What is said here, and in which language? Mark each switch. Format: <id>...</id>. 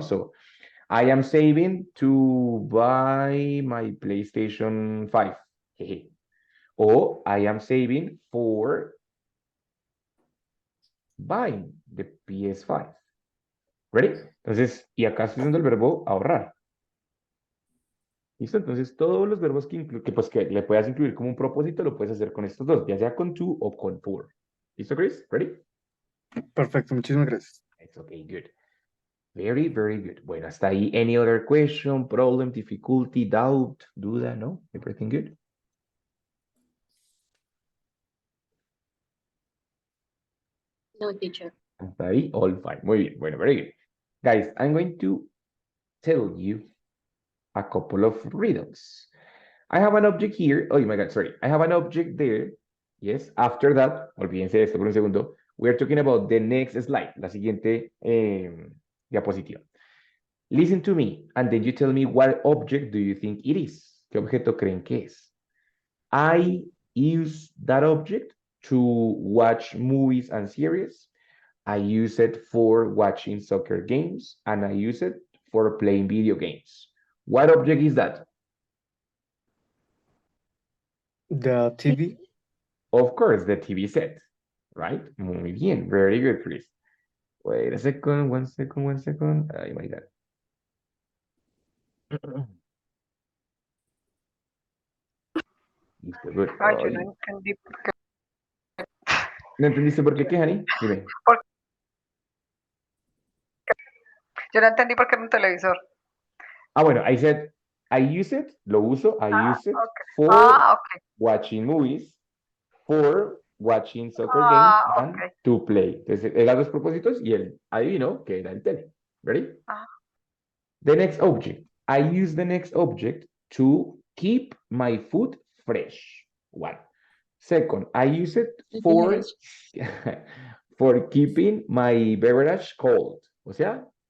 <en>So, I am saving to buy my PlayStation 5. Jeje.</en> <es>O</es> <en>I am saving for buying the PS5. ¿Ready?</en> <es>Entonces, y acá estoy usando el verbo ahorrar. ¿Listo? Entonces, todos los verbos que le puedas incluir como un propósito, lo puedes hacer con estos dos, ya sea con to o con for. ¿Listo, Chris?</es> <en>¿Ready?</en> <es>Perfecto, muchísimas gracias.</es> <en>It's okay, good. Very, very good.</en> <es>Bueno, hasta ahí.</es> <en>Any other question, problem, difficulty, doubt,</en> <es>duda,</es> <en>no? Everything good? No, teacher.</en> <es>Hasta ahí,</es> <en>all fine.</en> <es>Muy bien. Bueno,</es> <en>very good. Guys, I'm going to tell you a couple of riddles. I have an object here. Oh my God, sorry. I have an object there. Yes. After that,</en> <es>olvídense de esto por un segundo.</es> <en>We're talking about the next slide,</en> <es>la siguiente diapositiva.</es> <en>Listen to me, and then you tell me what object do you think it is.</en> <es>¿Qué objeto creen que es?</es> <en>I use that object to watch movies and series. I use it for watching soccer games, and I use it for playing video games. What object is that? The TV. Of course, the TV set, right?</en> <es>Muy bien,</es> <en>very good, Chris. Wait a second, one second. Oh my God.</en> <es>Listo,</es> <en>good.</en> <es>Ay, yo no entendí por qué. ¿No entendiste por qué, Hani? Dime. Yo no entendí por qué era un televisor. Ah, bueno,</es> <en>I said, I use it,</en> <es>lo uso,</es> <en>I use it Okay. for Okay. watching movies, for watching soccer Ah, games, and okay. to play.</en> <es>Entonces, eran dos propósitos y él adivinó que era el tele.</es> <en>Ready? The next object. I use the next object to keep my food fresh. One. Second, I use it for, for keeping my beverage cold.</en> <es>O sea,</es>